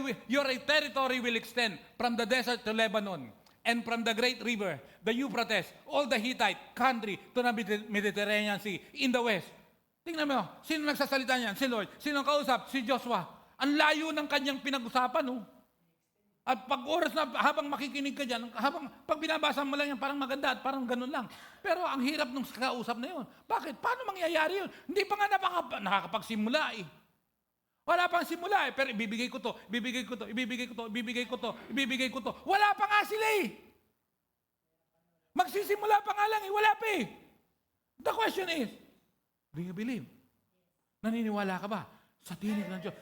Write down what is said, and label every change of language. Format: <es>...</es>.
<en>Your territory will extend from the desert to Lebanon and from the great river, the Euphrates, all the Hittite country to the Mediterranean Sea in the west.</en> <tl>Tingnan mo, sino nagsasalita niyan? Si Lord. Sino ang kausap? Si Joshua. Ang layo ng kanyang pinag-usapan, no? At pag oras na, habang makikinig ka dyan, pag binabasa mo lang yan, parang maganda at parang ganun lang. Pero ang hirap nung kausap na yun. Bakit? Paano mangyayari yun? Hindi pa nga nakakapagsimula eh. Wala pang simula eh. Pero ibibigay ko to, ibibigay ko to, ibibigay ko to, ibibigay ko to, ibibigay ko to. Wala pa nga sila eh. Magsisimula pa nga lang eh. Wala pa eh.</tl> <en>The question is, do you believe?</en> <tl>Naniniwala ka ba sa tinig ng Diyos?</tl>